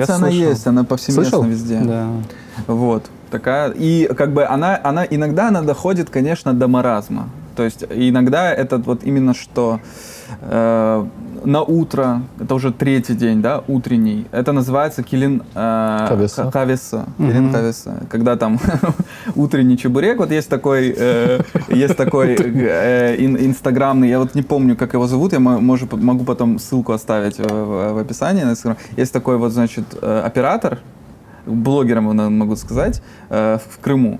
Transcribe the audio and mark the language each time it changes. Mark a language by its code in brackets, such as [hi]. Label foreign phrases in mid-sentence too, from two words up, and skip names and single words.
[ru] Я она слышал. есть, она повсеместно Слышал? везде. Да. Вот, такая. И как бы она иногда она доходит, конечно, до маразма. То есть иногда это вот именно что на утро, это уже третий день, да, утренний, это называется килин Кавеса. кавеса. Килин кавеса. Когда там утренний чебурек, вот есть такой инстаграмный, я вот не помню, как его зовут, я могу потом ссылку оставить в описании на Инстаграм. Есть такой вот, значит, оператор, блогером могу сказать, в Крыму.